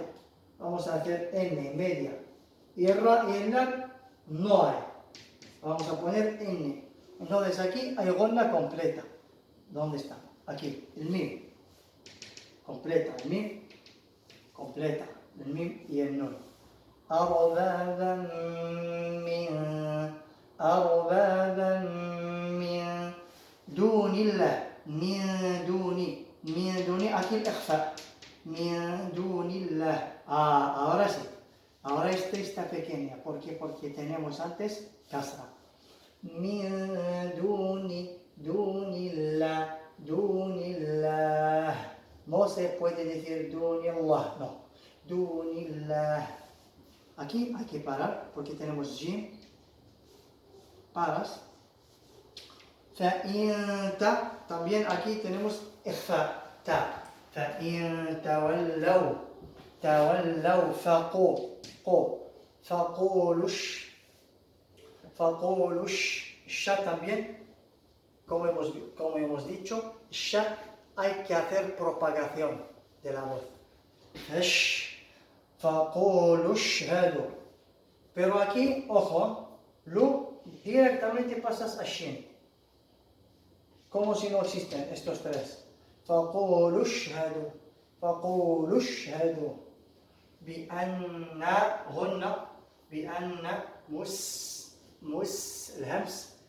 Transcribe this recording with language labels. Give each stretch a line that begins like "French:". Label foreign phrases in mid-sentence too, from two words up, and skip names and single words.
Spanish: Vamos a hacer N, media. Y el ra y el la no hay. Vamos a poner N. Entonces aquí hay ronda completa. ¿Dónde está? Aquí, el mim. Completa, el mim. Completa, el mim y el nun.
Arabic: أربابا من دون الله من دوني
Spanish: aquí el
Arabic: إخفاء من دون الله.
Spanish: Ahora sí, ahora este está pequeña. ¿Por qué? Porque tenemos antes kasra.
Arabic: من دون الله.
Spanish: No se puede decir
Arabic: دون الله,
Spanish: no.
Arabic: دون الله.
Spanish: Aquí hay que parar porque tenemos jim. Paras. فإن también aquí tenemos إخفاء ta.
Arabic: فإن تولوا فقولوا
Spanish: sha también, como hemos dicho, sha hay que hacer propagación de la voz.
Arabic: فقولوا اشهدوا.
Spanish: Pero aquí, ojo, lu directamente pasas a shin. Como si no existen estos tres.
Arabic: فقولوا اشهدوا بأن غنة بأن الهمس